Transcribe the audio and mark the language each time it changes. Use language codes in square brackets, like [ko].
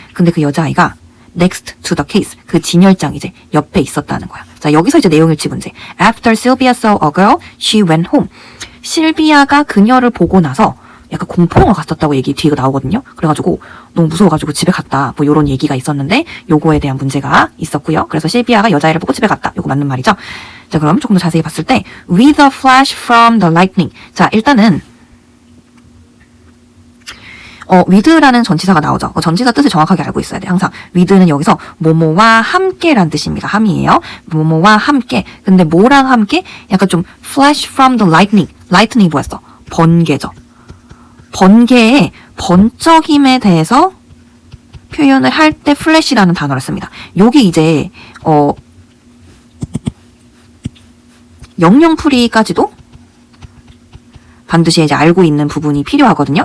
[ko] 근데 그 여자아이가 [en] next to the case, [ko] 그 진열장 이제 옆에 있었다는 거야. 자, 여기서 이제 내용일치 문제. [en] After Sylvia saw a girl, she went home. [ko] 실비아가 그녀를 보고 나서 약간 공포영화 갔었다고 얘기 뒤가 나오거든요. 그래가지고 너무 무서워가지고 집에 갔다 뭐 요런 얘기가 있었는데 요거에 대한 문제가 있었고요. 그래서 실비아가 여자애를 보고 집에 갔다. 요거 맞는 말이죠. 자, 그럼 조금 더 자세히 봤을 때 [en] with a flash from the lightning. [ko] 자, 일단은 with라는 전치사가 나오죠. 전치사 뜻을 정확하게 알고 있어야 돼. 항상 with는 여기서 뭐뭐와 함께란 뜻입니다. 함이에요. 뭐뭐와 함께. 근데 뭐랑 함께? 약간 좀 [en] flash from the lightning. [ko] lightning이 뭐였어? 번개죠. 번개의 번쩍임에 대해서 표현을 할 때 flash라는 단어를 씁니다. 요게 이제 영영풀이까지도 반드시 이제 알고 있는 부분이 필요하거든요.